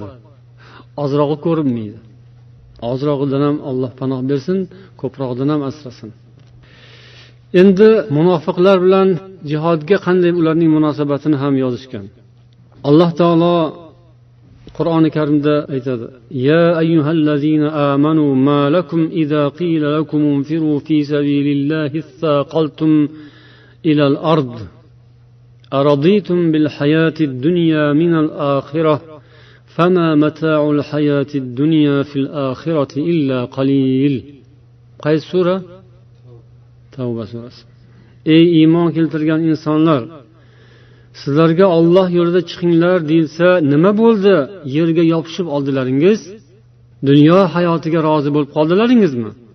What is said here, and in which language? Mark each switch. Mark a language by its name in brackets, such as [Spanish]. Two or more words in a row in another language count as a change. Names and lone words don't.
[Uzbek] Ozrog'i ko'rinmaydi. Ozrog'idan ham Alloh panoh bersin, ko'prog'idan ham asrasin. Endi munofiqlar bilan jihodga qanday ularning munosabatini ham yozishgan. Alloh taolo Qur'oni Karimda aytadi: [Arabic] "يا أيها الذين آمنوا ما لكم إذا قيل لكم انفروا في سبيل الله اثاقلتم إلى الأرض أرضيتم بالحياة الدنيا من الآخرة فما متاع الحياة الدنيا في الآخرة إلا قليل." [Uzbek] Qaysi sura? Tavba surasi. Ey iymon keltirgan insonlar, sizlarga Alloh yo'lida chiqinglar deyilsa, nima bo'ldi? Yerga yopishib oldilaringiz? Dunyo hayotiga rozi bo'lib qoldilaringizmi?